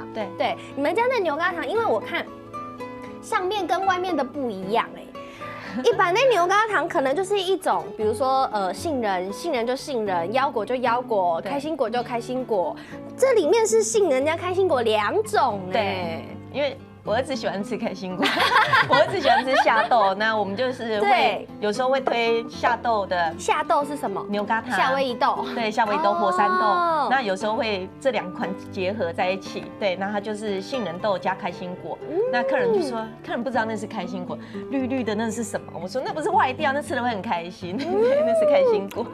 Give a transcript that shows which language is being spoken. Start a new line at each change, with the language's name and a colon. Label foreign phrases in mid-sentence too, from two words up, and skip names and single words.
Chinese: 對對，你們家的牛軋糖，因為我看上面跟外面的不一樣一般的牛軋糖可能就是一種，比如說杏仁就杏仁，腰果就腰果，開心果就開心果，這裡面是杏仁加開心果兩種對，因為。我兒子喜歡吃開心果，我兒子喜歡吃夏豆，那我們就是會有時候會推夏豆的。夏豆是什麼？牛軋糖。夏威夷豆。對，夏威夷豆、火山豆。那有時候會這兩款結合在一起，對，那它就是杏仁豆加開心果。那客人就說，客人不知道那是開心果，綠綠的那是什麼？我說那不是壞掉，那吃了會很開心，那是開心果。